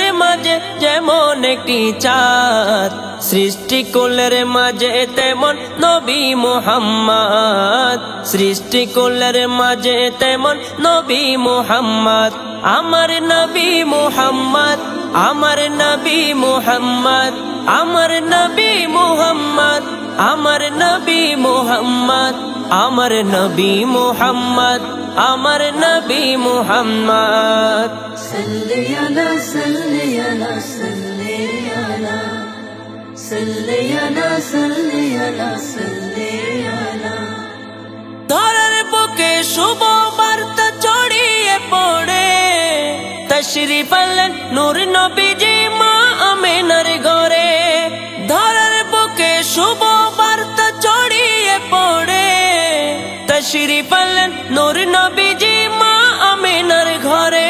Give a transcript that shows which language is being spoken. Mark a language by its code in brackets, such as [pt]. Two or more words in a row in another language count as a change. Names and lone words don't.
[bn] মাঝে যেমন একটি চাঁদ, সৃষ্টিকুলের মাঝে তেমন নবী মুহাম্মদ, সৃষ্টিকুলের মাঝে তেমন নবী মুহাম্মদ, আমার নবী মুহাম্মদ, আমার নবী মুহাম্মদ, আমার নবী মুহাম্মদ, আমার নবী মুহাম্মদ, আমার নবী মুহাম্মদ, আমার নবী মুহাম্মদ। [ar] صلی علی صلی علی صلی علی صلی علی صلی علی صلی علی۔ [bn] ধরার বুকে শুভ বার্তা ছড়িয়ে পড়ে, তশরিফ আনলেন নূর নবীজি মা আমিনার ঘরে। ধরার বুকে শুভ বার্তা ছড়িয়ে পড়ে, তশরিফ আনলেন নূর নবীজি মা আমিনার ঘরে।